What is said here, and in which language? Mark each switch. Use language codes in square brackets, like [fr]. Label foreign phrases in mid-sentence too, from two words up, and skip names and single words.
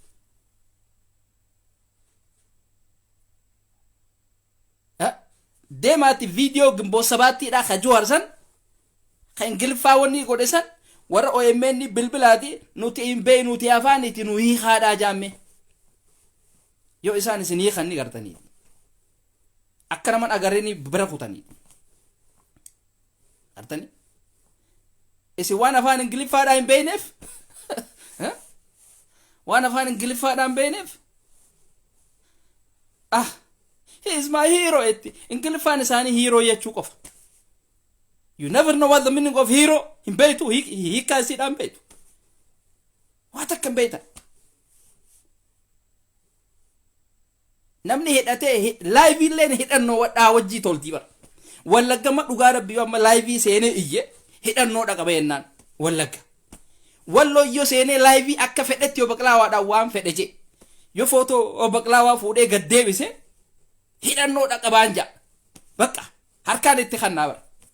[om] deemaati viidiyoo gimboo sabaattiidha ka Jawaar ka ingiliffaa wanni godhe san warra OMN bilbilaati nuti hin beeynuti afaaniti nu hiikaadhaa jaamme yoo isaan isin hiikan ni gartanii akka naman agarreeni bira kutanii gartanii isin waan afaan ingiliffaadhaa hin beeyneef waan afaan ingiliffaadhaa hin beeyneef [en] he is my hero [om] etti ingiliffaan isaanii hero jechuu qofa [en] you never know what the meaning of hero [om] hin beeytu hiikkaa isiidhaan beeytu waa takka hin beeytan namni hidhatee live illeen hidhannoo wadhaa wajjii toltii bara wallagga dhugaa rabbii amma live seenee iyye hidhannoo dhaqaba yennaan wallagga walloo yoo seenee live akka fedhetti yoo baqlaawaadhaan waan fedhe je yoo footoo baqlaawaa fuudhee gad deebise hidhannoo dhaqabaan jaa bakka harkaan itti kannaa bara